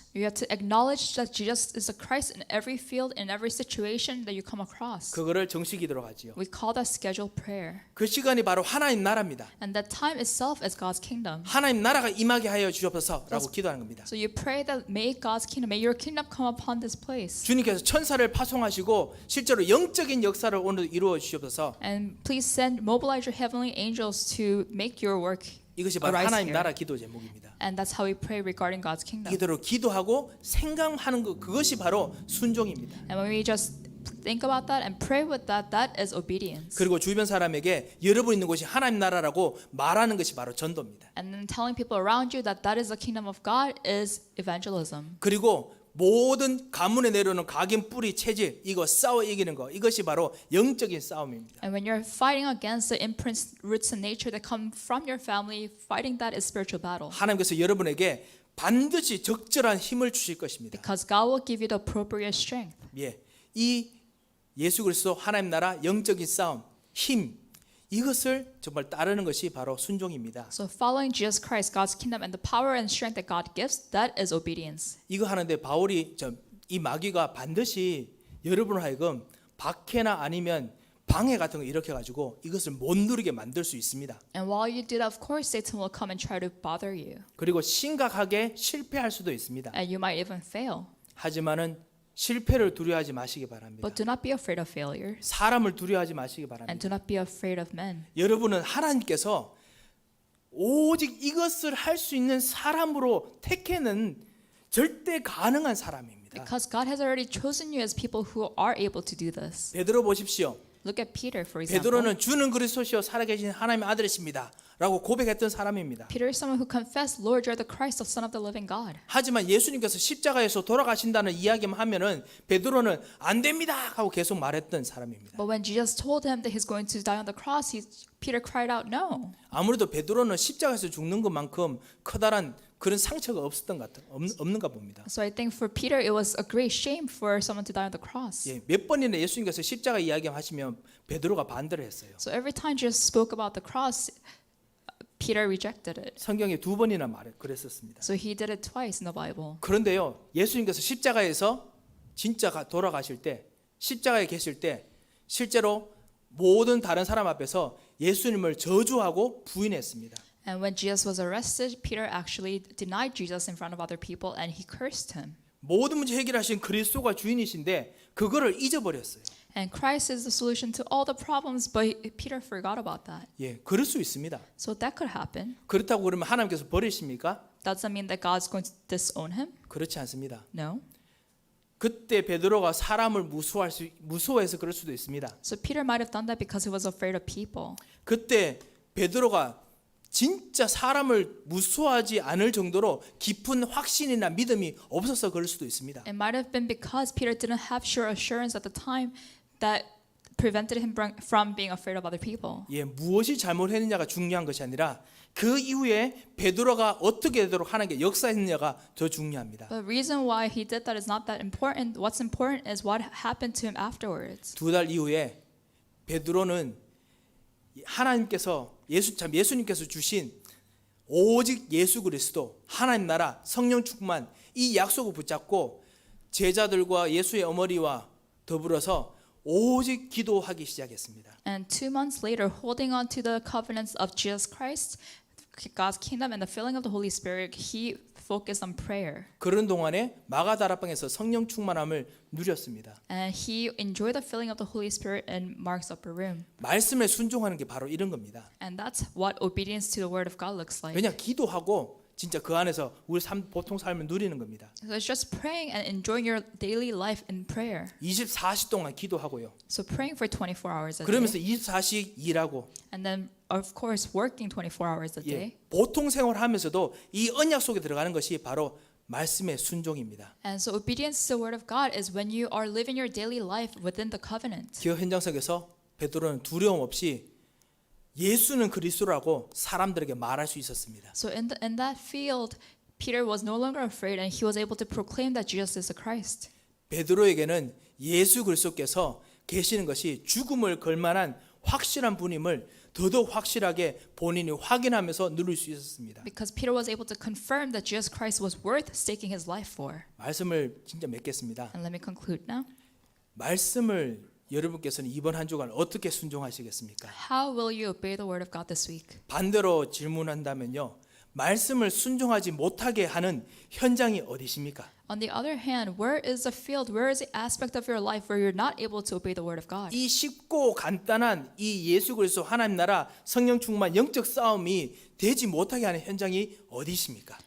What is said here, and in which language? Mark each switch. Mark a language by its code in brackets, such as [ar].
[en] You have to acknowledge that Jesus is the Christ in every field, in every situation that you come across. [ko] 그거를 정식기도로 하지요. [en] We call that scheduled prayer. [ko] 그 시간이 바로 하나님 나라입니다. [en] And that time itself is God's kingdom. [ko] 하나님 나라가 임하게 하여 주옵소서라고 기도하는 겁니다. [en] So you pray that may God's kingdom, may your kingdom come upon this place. [ko] 주님께서 천사를 파송하시고 실제로 영적인 역사를 오늘 이루어 주시옵소서. [en] And please mobilize your heavenly angels to make your work [ko] 이것이 바로 [en] arise [ko] 하나님 [en] here. [ko] 나라 기도 제목입니다. [en] And that's how we pray regarding God's kingdom. [ko] 이대로 기도하고 생각하는 것 그것이 바로 순종입니다. [en] And when we just think about that and pray with that, that is obedience. [ko] 그리고 주변 사람에게 여러분 있는 곳이 하나님 나라라고 말하는 것이 바로 전도입니다. [en] And then telling people around you that that is the kingdom of God is evangelism. [ko] 그리고 모든 가문에 내려오는 각인 뿌리 체질 이거 싸워 이기는 거 이것이 바로 영적인 싸움입니다. [en] And when you're fighting against the imprints, roots, and nature that come from your family, fighting that is spiritual battle. [ko] 하나님께서 여러분에게 반드시 적절한 힘을 주실 것입니다. [en] Because God will give you the appropriate strength. [ko] 예, 이 예수 그리스도 하나님 나라 영적인 싸움 힘 이것을 정말 따르는 것이 바로 순종입니다. [en] So following Jesus Christ, God's kingdom, and the power and strength that God gives, that is obedience. [ko] 이거 하는데 바울이 이 마귀가 반드시 여러분을 하여금 박해나 아니면 방해 같은 거 일으켜 가지고 이것을 못 누리게 만들 수 있습니다. [en] And while you do that, of course, Satan will come and try to bother you. [ko] 그리고 심각하게 실패할 수도 있습니다. [en] And you might even fail. [ko] 하지만은 실패를 두려워하지 마시기 바랍니다. [en] But do not be afraid of failure, [ko] 사람을 두려워하지 마시기 [en] and [ko] 바랍니다. [en] do not be afraid of men. [ko] 여러분은 하나님께서 오직 이것을 할 수 있는 사람으로 택해는 절대 가능한 사람입니다. [en] Because God has already chosen you as people who are able to do this. [ko] 베드로 보십시오. [en] Look at Peter, for example. [ko] 베드로는 주는 그리스도시요 살아계신 하나님의 아들이십니다 라고 고백했던 사람입니다. [en] Peter is someone who confessed, Lord, you're the Christ, the Son of the living God. [ko] 하지만 예수님께서 십자가에서 돌아가신다는 이야기만 하면은 베드로는 안 됩니다 하고 계속 말했던 사람입니다. [en] But when Jesus told him that he's going to die on the cross, Peter cried out, no. [ko] 아무래도 베드로는 십자가에서 죽는 것만큼 커다란 그런 상처가 없는가 봅니다. [en] So I think for Peter, it was a great shame for someone to die on the cross. [ko] 예, 몇 번이나 예수님께서 십자가 이야기하시면 베드로가 반대를 했어요. [en] So every time Jesus spoke about the cross, Peter rejected it. [ko] 성경에 2번이나 그랬었습니다. [en] So he did it twice in the Bible. [ko] 그런데요, 예수님께서 십자가에서 진짜 돌아가실 때, 십자가에 계실 때 실제로 모든 다른 사람 앞에서 예수님을 저주하고 부인했습니다. [en] And when Jesus was arrested, Peter actually denied Jesus in front of other people and he cursed him. [ko] 모든 문제 해결하신 그리스도가 주인이신데 그거를 잊어버렸어요. [en] And Christ is the solution to all the problems, but Peter forgot about that. [ko] 예, 그럴 수 있습니다. [en] So that could happen. [ko] 그렇다고 그러면 하나님께서 버리십니까? [en] Doesn't mean that God's going to disown him. [ko] 그렇지 않습니다. [en] No. [ko] 그때 베드로가 사람을 무서워해서 그럴 수도 있습니다. [en] So Peter might have done that because he was afraid of people. [ko] 그때 베드로가 진짜 사람을 무서워하지 않을 정도로 깊은 확신이나 믿음이 없어서 그럴 수도 있습니다. [en] It might have been because Peter didn't have sure assurance at the time that prevented him from being afraid of other people. [ko] 예, 무엇이 잘못했느냐가 중요한 것이 아니라 그 이후에 베드로가 어떻게 되도록 하는 게 역사했느냐가 더 중요합니다. [en] The reason why he did that is not that important. What's important is what happened to him afterwards. [ko] 2달 이후에 베드로는 하나님께서 예수님께서 주신 오직 예수 그리스도 하나님 나라 성령 충만 이 약속을 붙잡고 제자들과 예수의 어머니와 더불어서 오직 기도하기 시작했습니다. [en] And 2 months later, holding on to the covenants of Jesus Christ, God's kingdom and the filling of the Holy Spirit, he focused on prayer. [ko] 그런 동안에 마가다락방에서 성령 충만함을 누렸습니다. [en] And he enjoyed the filling of the Holy Spirit in Mark's upper room. [ko] 말씀에 순종하는 게 바로 이런 겁니다. [en] And that's what obedience to the word of God looks like. [ko] 그냥 기도하고 진짜 그 안에서 우리 보통 삶을 누리는 겁니다. [en] So it's just praying and enjoying your daily life in prayer. [ko] 24시 동안 기도하고요. [en] So praying for 24 hours a [ko] 24시 일하고 [en] And then, of course, working 24 hours a day. [ko] 예, 보통 생활하면서도 이 언약 속에 들어가는 것이 바로 말씀의 순종입니다. [en] And so obedience to the word of God is when you are living your daily life within the covenant. [ko] 기업 현장 속에서 베드로는 두려움 없이 예수는 그리스도라고 사람들에게 말할 수 있었습니다. [en] So in that field, Peter was no longer afraid and he was able to proclaim that Jesus is the Christ. [ko] 베드로에게는 예수 그리스도께서 계시는 것이 죽음을 걸만한 확실한 분임을 더더욱 확실하게 본인이 확인하면서 누릴 수 있었습니다. [en] Because Peter was able to confirm that Jesus Christ was worth staking his life for. [ko] 말씀을 진짜 맺겠습니다. [en] And let me conclude now. [ko] 말씀을 여러분께서는 이번 한 주간 어떻게 순종하시겠습니까? [en] How will you obey the word of God this week? [ko] 반대로 질문한다면요. 말씀을 순종하지 못하게 하는 현장이 어디십니까? [en] On the other hand, where is the field, where is the aspect of your life where you're not able to obey the word of God? [ko] 이 쉽고 간단한 이 예수 그리스도 하나님 나라 성령 충만 영적 싸움이 되지 못하게 하는 현장이 어디십니까?